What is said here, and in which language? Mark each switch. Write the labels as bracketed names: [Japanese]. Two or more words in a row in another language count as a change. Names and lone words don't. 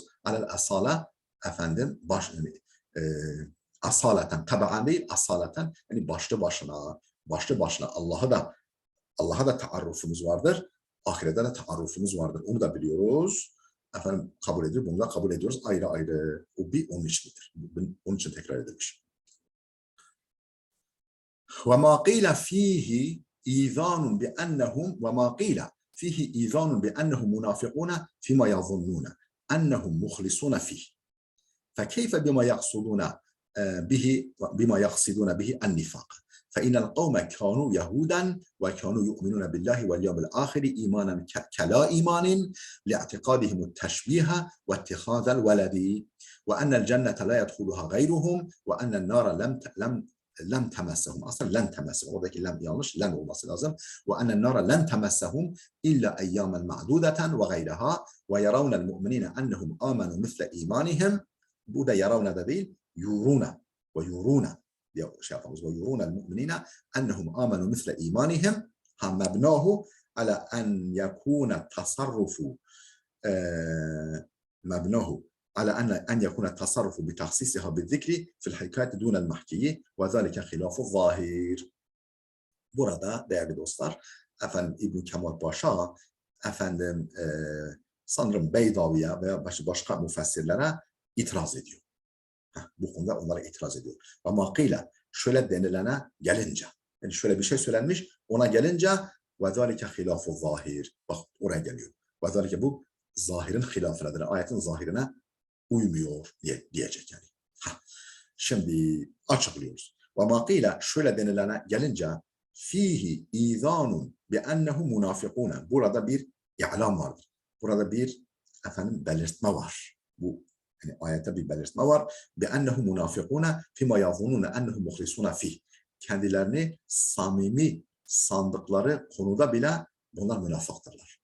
[Arabic] على الأصالة أصالةً, [Turkish] tabi'an değil, asaleten, yani başlı başına Allah'a da taarrufumuz vardır. Ahirete de taarrufumuz vardır. Onu da biliyoruz. Kabul ediyor. Bunu da kabul ediyoruz. Ayrı ayrı. O bir onun içindir. Onun için tekrar edilmiş. [Arabic] وما قيل فيه إيذان بأنهم منافقون فيما يظنون أنهم مخلصون فيه فكيف بما يقصدون به النفاق فإن القوم كانوا يهودا وكانوا يؤمنون بالله واليوم الآخر إيمانا كلا إيمان لاعتقادهم التشبيه واتخاذ الولد وأن الجنة لا يدخلها غيرهم وأن النار لم تمسهم اصلا لن تمسهم [Turkish] oradaki lem yanlış lem olması lazım [Arabic] وأن النار لم تمسهم إلا أياما معدودة وغيرها ويرون المؤمنين أنهم آمنوا مثل إيمانهم [Turkish] bu da yaravna da değil yuruna diye şey yapalım [Arabic] ويرون المؤمنين أنهم آمنوا مثل إيمانهم مبناه على أن يكون التصرف مبناه على أن يكون التصرف بتخصيصها بالذكر في الحكاية دون المحكي وذلك خلاف الظاهر. [Turkish] Burada değerli dostlar, İbn Kemal Paşa efendim sanırım Beydavi'ye veya başka müfessirlere itiraz ediyor. Bu konuda onlara itiraz ediyor. Ama kıyla şöyle denilene gelince, yani şöyle bir şey söylenmiş, ona gelince [Arabic] وَذَٰلِكَ خِلَافُ ظاهر. [Turkish] Bak oraya geliyor. وَذَٰلِكَ bu zahirin hilafınadır. Ayetin zahirine uymuyor diyecek yani. Şimdi açıklıyoruz. [Arabic] وَمَا قِيلَ [Turkish] şöyle denilene gelince [Arabic] فيه إيذان بأنه منافقون. [Turkish] Burada bir i'lam vardır. Burada bir belirtme var. Bu yani ayette bir belirtme var. [Arabic] بأنه منافقون فيما يظنون أنه مخلصون فيه. [Turkish] Kendilerini samimi sandıkları konuda bile bunlar münafıktırlar.